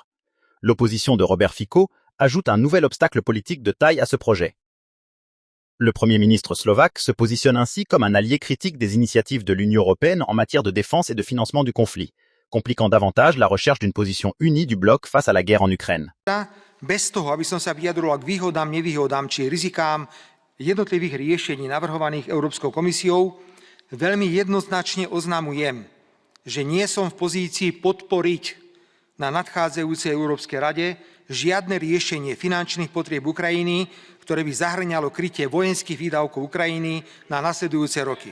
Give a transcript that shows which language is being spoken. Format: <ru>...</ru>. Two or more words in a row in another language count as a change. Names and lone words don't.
<fr>L'opposition de Robert Fico ajoute un nouvel obstacle politique de taille à ce projet. Le Premier ministre slovaque se positionne ainsi comme un allié critique des initiatives de l'Union européenne en matière de défense et de financement du conflit, compliquant davantage la recherche d'une position unie du bloc face à la guerre en Ukraine.</fr> <sk>Bez toho, aby som sa vyjadroval k výhodám, nevýhodám či rizikám jednotlivých riešení navrhovaných Európskou komisiou, veľmi jednoznačne oznamujem, že nie som v pozícii podporiť na nadchádzajúcej Európskej rade žiadne riešenie finančných potrieb Ukrajiny, ktoré by zahŕňalo krytie vojenských výdavkov Ukrajiny na nasledujúce roky.</sk>